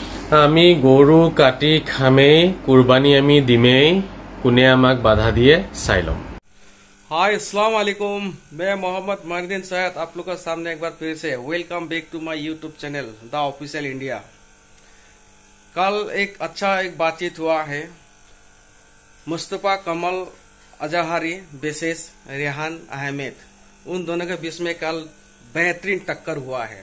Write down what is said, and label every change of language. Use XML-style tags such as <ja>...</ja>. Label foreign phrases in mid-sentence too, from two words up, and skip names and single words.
<as>আমি গরু কাটি খামেই কুরবাनी আমি দিমেই কোনে আমাক বাধা দিয়ে চাই লম।</as> <hi>हाय अस्सलाम वालेकुम, मैं मोहम्मद माहिरुद्दीन सैयद आप लोग का सामने एक बार फिर से</hi> <en>welcome back to my YouTube channel The Official India.</en> <hi>कल एक बातचीत हुआ है मुस्तफा कमल अजहरी बेसिस रेहान अहमद, उन दोनों के बीच में कल बेहतरीन टक्कर हुआ है।</hi>